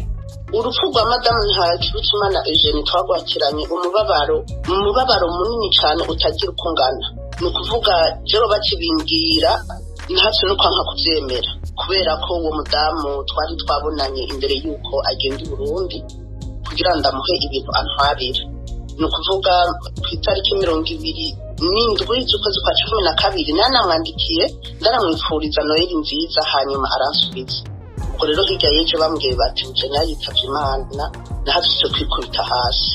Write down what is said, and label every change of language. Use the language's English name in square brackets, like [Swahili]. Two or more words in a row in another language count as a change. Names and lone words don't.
[Kinyarwanda] Urupfu rwa madamu Ntakirutimana Eugenie twagwakiranye umubabaro munini cyane utagira uko ungana. Ni ukuvuga rero bakibimbwira ntacu no kwanka kubyemera, kubera ko uwo mudamu twari twabonanye imbere y'uko agenda i Burundi kugira ngo ndamuhe ibintu antwarira. Ni ukuvuga ku itariki 27 z'ukwezi kwa 12 nanamwandikiye ndaramwifuriza Noheli nziza, hanyuma aransubiza. Ubwo rero hirya y'ejo bambwiye bati Eugenie yitavye Imana, nahatse kwikubita hasi.